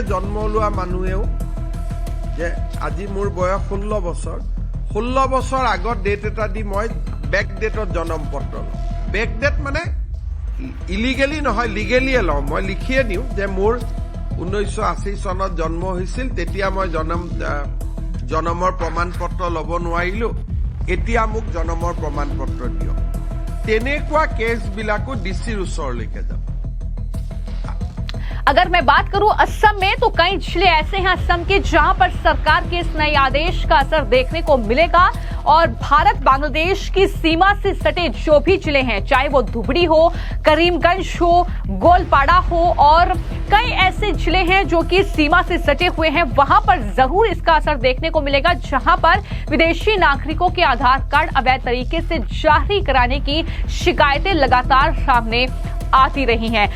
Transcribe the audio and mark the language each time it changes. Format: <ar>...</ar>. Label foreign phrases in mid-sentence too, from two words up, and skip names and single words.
<as>জন্ম লোৱা মানুহেও যে আজি মোৰ বয়স 16 বছৰ আগত ডেট এটা দি মই বেক ডেটত জন্ম পত্ৰ লওঁ বেক ডেট মানে ইলিগেলি নহয় লিগেলিয়ে লওঁ মই লিখিয়ে দিওঁ যে মোৰ 1980 চনত জন্ম হৈছিল তেতিয়া মই জন্মৰ প্ৰমাণ পত্ৰ ল'ব নোৱাৰিলো এতিয়া মোক জন্মৰ প্ৰমাণ পত্ৰ দিয়ক তেনেকুৱা কেছবিলাকো ডিচিৰ ওচৰলৈকে যাব</as> <hi>अगर मैं बात करूं असम में तो कई जिले ऐसे हैं असम के जहां पर सरकार के इस नए आदेश का असर देखने को मिलेगा और भारत बांग्लादेश की सीमा से सटे जो भी जिले हैं चाहे वो धुबरी हो करीमगंज हो गोलपाड़ा हो और कई ऐसे जिले हैं जो कि सीमा से सटे हुए हैं वहां पर जरूर इसका असर देखने को मिलेगा जहां पर विदेशी नागरिकों के आधार कार्ड अवैध तरीके से जारी कराने की शिकायतें लगातार सामने आती रही हैं।</hi>